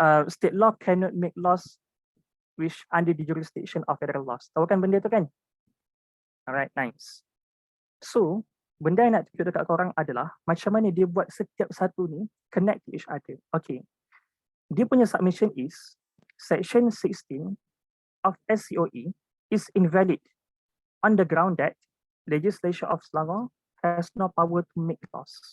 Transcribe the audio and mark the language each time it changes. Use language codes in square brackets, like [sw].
[en] State law cannot make laws which under the jurisdiction of federal laws. [ms] Tahu kan benda tu kan? [en] Alright, nice. [ms] So, benda yang nak tunjuk dekat korang adalah macam mana dia buat setiap satu ni [en] connect to each other. Okay. [ms] Dia punya [en] submission is section 16 of SCOE is invalid on the ground that legislature of Selangor has no power to make laws.